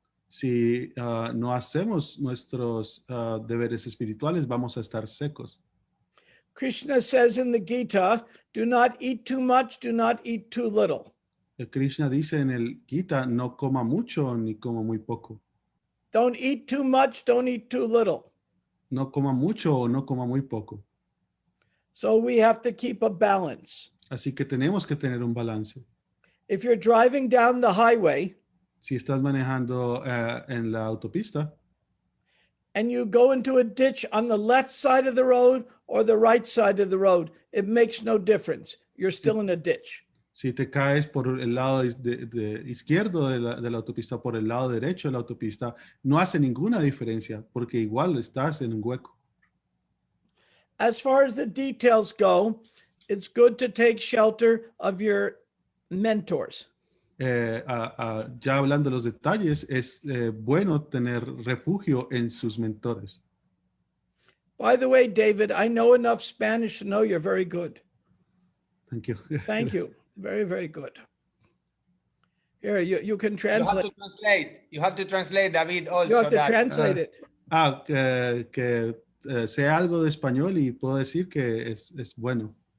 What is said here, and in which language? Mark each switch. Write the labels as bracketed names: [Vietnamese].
[Spanish] Si no hacemos nuestros deberes espirituales, vamos a estar secos. [English] Krishna says in the Gita, do not eat too much, do not eat too little. [Spanish] Krishna dice en el Gita, no coma mucho ni coma muy poco. [English] Don't eat too much, don't eat too little. [Spanish] No coma mucho o no coma muy poco. [English] So we have to keep a balance. [Spanish] Así que tenemos que tener un balance. [English] If you're driving down the highway, [Spanish] si estás manejando en la autopista, [English] and you go into a ditch on the left side of the road or the right side of the road, it makes no difference. You're still in a ditch. [Spanish] Si te caes por el lado izquierdo de la autopista, por el lado derecho de la autopista, no hace ninguna diferencia porque igual estás en un hueco. [English] As far as the details go, it's good to take shelter of your mentors. [Spanish] Ya hablando de los detalles, es bueno tener refugio en sus mentores. [English] By the way, David, I know enough Spanish to know you're very good. Thank you. Thank you. Very, very good. Here, you can translate. You have to translate. You have to translate, David, also. You have to translate it. [Spanish] Que sé algo de español y puedo decir que es bueno.